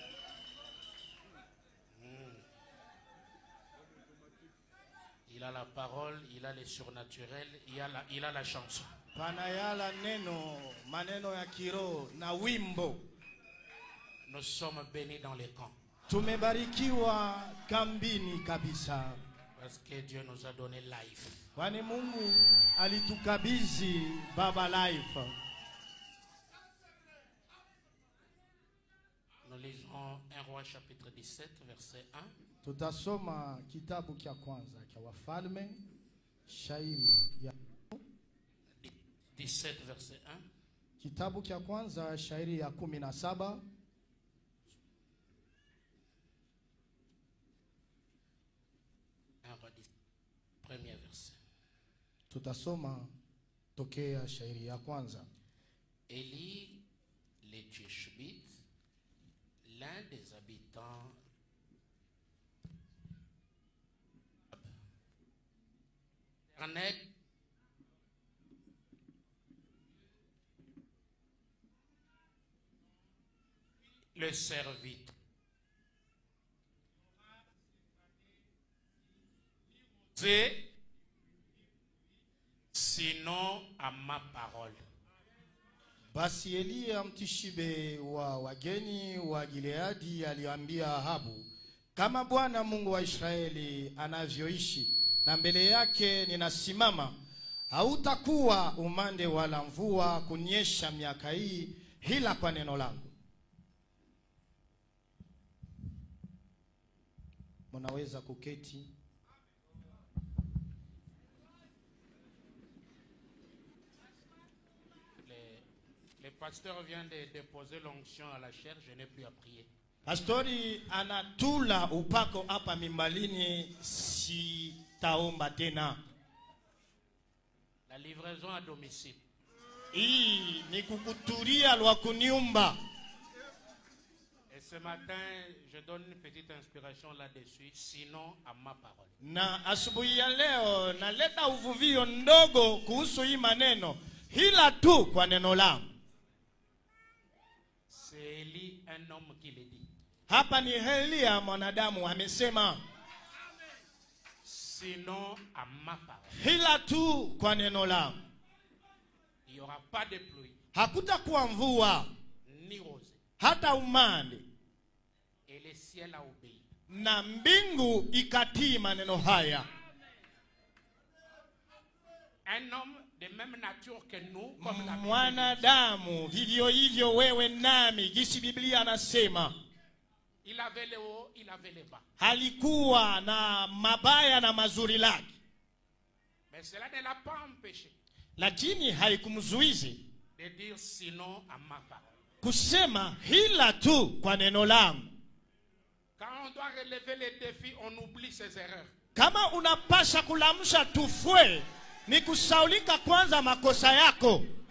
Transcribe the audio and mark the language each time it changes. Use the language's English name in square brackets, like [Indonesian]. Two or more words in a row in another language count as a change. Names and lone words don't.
[French] Il a la parole, il a les surnaturels, il a la chanson. [Swahili] Panayala neno, maneno ya kiroho na wimbo. [French] Nous sommes bénis dans les camps. [Swahili] Tumebarikiwa kambini kabisa. [French] Parce que Dieu nous a donné life. [Swahili] Kwani Mungu alitukabidhi baba life. [French] Nous lisons 1 Roi chapitre 17 verset 1. [Swahili] Tutasoma kitabu cha kwanza cha Wafalme, shairi ya [French] 17 verset 1. [Swahili] Kitabu cha kwanza shairi ya 17. [French] Premier verset. [Swahili] Tutasoma tokea shairi ya kwanza. [French] Élie les Tishbites, l'un des habitants d'Arnec, le serviteur. Sinon à ma parole. [Swahili] Basi Eliya mtishibe wa wageni wa Gileadi aliambia Ahabu, kama Bwana Mungu wa Israeli anavyoishi na mbele yake ninasimama, hautakuwa umande wala mvua kunyesha miaka hii hila kwa neno langu. Mnaweza kuketi. [French] Le pasteur vient de déposer l'onction à la chair, je n'ai plus à prier. [Swahili] Pastori anatula upako hapa mimbalini, sitaomba tena. [French] La livraison à domicile. [Swahili] Hii ni kukuturia lwa kuniumba. [French] Et ce matin, je donne une petite inspiration là-dessus, sinon à ma parole. [Swahili] Na asubuhi ya leo naleta uvuvio ndogo kuhusu hii maneno, hila tu kwa neno langu. [French] C'est Élie, un homme qui le dit. [Swahili] Hapa ni Eliya mwanadamu amesema, [French] sinon à ma parole. [Swahili] hila tu kwa neno langu. [French] Il n'y aura pas de pluie, [Swahili] Hakutakuwa mvua, [French] ni rosée. [Swahili] hata umande. [French] Et le ciel a obéi. [Swahili] Na mbingu ikatii maneno haya. [French] Un homme de même nature que nous, comme la Bible dit. [Swahili] Mwanadamu vivyo hivyo wewe nami, jinsi Biblia anasema. [French] Il avait le haut, il avait le bas. [Swahili] Halikuwa na mabaya na mazuri lake, [French] Mais cela ne l'a pas empêché [Swahili] lakini haikumzuizi [French] de dire sinon à ma parole. [Swahili] kusema hila tu kwa neno langu. [French] Quand on doit relever les défis, on oublie ses erreurs. [Swahili] Kama unapasha kulamsha tufwe, ni kusaulika kwanza makosa yako.